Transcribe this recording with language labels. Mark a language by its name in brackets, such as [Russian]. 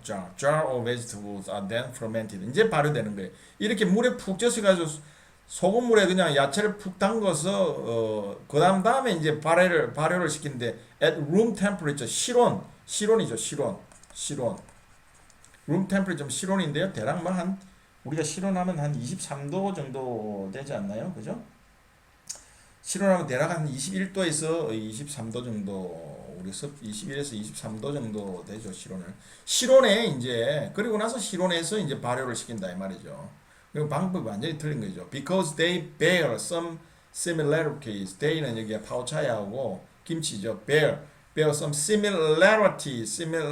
[English] jar of vegetables are then fermented. [Korean] 이제 발효되는 거예요. 이렇게 물에 푹 젖어가지고 소금물에 그냥 야채를 푹 담궈서 다음에 이제 발효를 시키는데 [English] at room temperature [Korean] 실온이죠. 실온 [English] room temperature [Korean] 실온인데요. 대략 한 우리가 실온하면 한 23도 정도 되지 않나요? 그죠? 실온하면 대략 한 21도에서 23도 정도, 우리 21에서 23도 정도 되죠, 실온에 이제, 그리고 나서 실온에서 이제 발효를 시킨다, 이 말이죠. 그 방법이 완전히 틀린 거죠. [English] Because they bear some similarities. [Korean] they는 여기 파오차이하고 김치죠. [English] bear some similarities.